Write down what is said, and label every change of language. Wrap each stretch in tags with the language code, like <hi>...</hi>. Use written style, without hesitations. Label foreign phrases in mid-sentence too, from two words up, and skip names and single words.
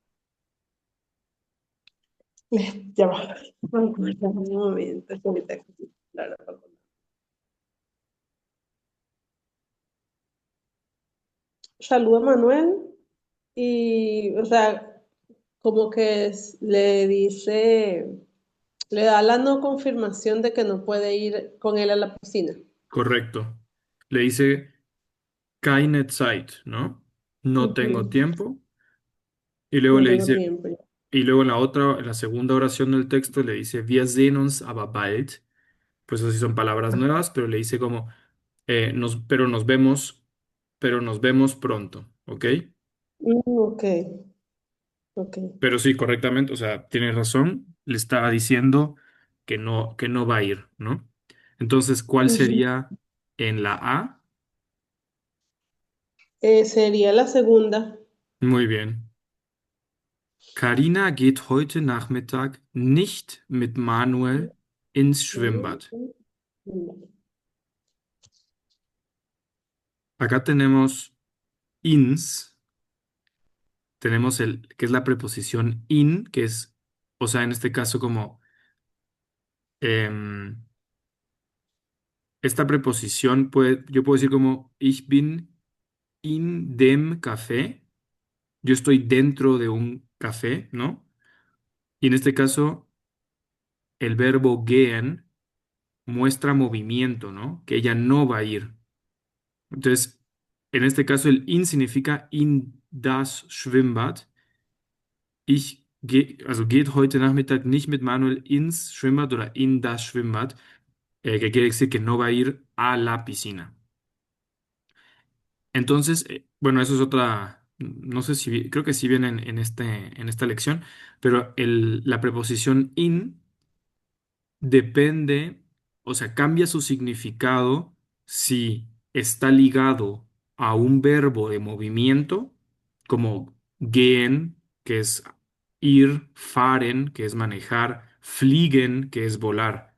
<es>Ya va, me acuerdo un momento, que ahorita claro, saluda a Manuel y, o sea, como que le dice, le da la no confirmación de que no puede ir con él a la piscina. Correcto. Le dice</es> <de>keine Zeit,</de> <es>¿no? no tengo Ujú. tiempo. Y luego No le tengo dice, tiempo. y luego en la segunda oración del texto le dice,</es> <de>Wir sehen uns aber bald.</de> <es>Pues así son palabras nuevas, pero le dice como, pero pero nos vemos pronto, ¿ok? Ok, ok. Pero sí, correctamente, o sea, tiene razón, le estaba diciendo que no va a ir, ¿no? Entonces, ¿cuál Ujú. sería en la A? Sería la segunda. Muy bien.</es> <de>Karina geht heute Nachmittag nicht mit Manuel ins Schwimmbad.</de> <es>Acá tenemos ins, tenemos que es la preposición in, que es, o sea, en este caso como em, esta preposición yo puedo decir como</es> <de>ich bin in dem Café,</de> <es>yo estoy dentro de un café, ¿no? Y en este caso, el verbo gehen muestra movimiento, ¿no? Que ella no va a ir. Entonces, en este caso, el in significa</es> <de>in das Schwimmbad. Also geht heute Nachmittag nicht mit Manuel ins Schwimmbad oder in das Schwimmbad,</de> <es>que quiere decir que no va a ir a la piscina. Entonces, bueno, eso es otra, no sé si, creo que sí viene en esta lección, pero la preposición in depende, o sea, cambia su significado si está ligado a un verbo de movimiento, como gehen, que es ir, fahren, que es manejar, fliegen, que es volar.</es>